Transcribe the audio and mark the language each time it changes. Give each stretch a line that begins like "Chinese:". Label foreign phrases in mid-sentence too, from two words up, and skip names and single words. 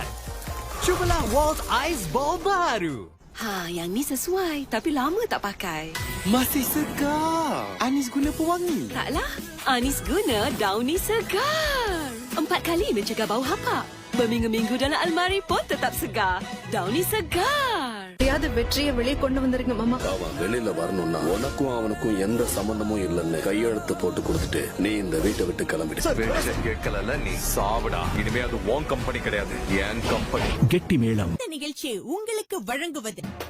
Malay: Cubalah Waltz Ice Ball baru. Yang ni sesuai tapi lama tak pakai. Masih segar. Anis guna pewangi. Taklah, Anis guna Downy Segar. 4 kali mencegah bau hapak. Berminggu-minggu dalam almari pun tetap segar. Downy Segar.
Tamil: வெற்றியை வெளியே கொண்டு வந்திருங்க மாமா. அவன் வெளியில வரணும்னா உனக்கும் அவனுக்கும் எந்த சம்பந்தமும் இல்லைன்னு கையெழுத்து போட்டு கொடுத்துட்டு நீ இந்த வீட்டை விட்டு கிளம்பிடு. கேட்கல, நீ சாவடா. இனிமே அது உன் கம்பெனி கிடையாது, என் கம்பெனி. கெட்டி மேளம். நிகழ்ச்சி உங்களுக்கு வழங்குவது